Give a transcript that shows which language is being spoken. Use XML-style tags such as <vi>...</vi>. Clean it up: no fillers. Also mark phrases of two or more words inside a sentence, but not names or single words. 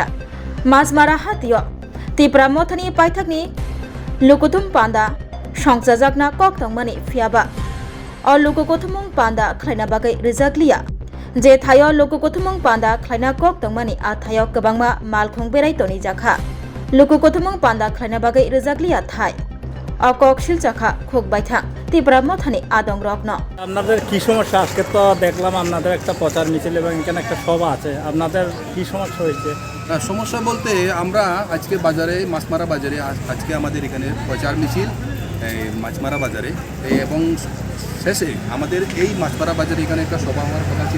<trp>Masmara hatio TIPRA Mothani Paithakni lukutum panda Swrangchajakna koktongmani phiaba o lukukothumung panda khlaina bagai Rwjakliya. Je thayo lukukothumung panda khlaina kok tongmani a thayo kebangma Malkhung Berawi Tonikha lukukothumung panda khlaina bagai Rwjakliya thai a kok silchakha khok baithak TIPRA Mothani adong rokno</trp> <bn>আপনাদের কি সমস্যা আজকে তো দেখলাম আপনাদের একটা প্রচার মিছিল এবং এখানে একটা সভা আছে আপনাদের কি সমস্যা হয়েছে সমস্যা বলতে আমরা আজকে বাজারে মাছমারা বাজারে আজকে আমাদের এখানে প্রচার মিছিল মাছমারা বাজারে এবং শেষে আমাদের এই মাছমারা বাজারে এখানে একটা সভা হওয়ার কথা ছিল।</bn>